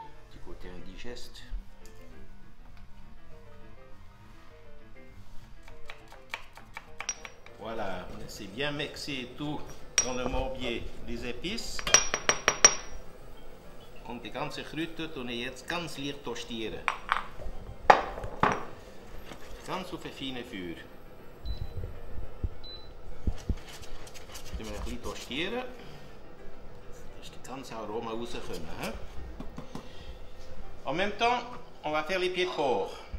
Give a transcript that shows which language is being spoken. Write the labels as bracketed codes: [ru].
[fr] Petit côté indigeste. Voilà, on essaie bien mixer tout dans le morbier, les épices. [de] Und die ganze Kräuter tun wir jetzt ganz leicht toastieren. Ganz auf ein feines Feuer. Wir ein bisschen toastieren, dass die ganze Aroma rauskommen. Hein? [fr] En même temps, on va faire les pieds de porc.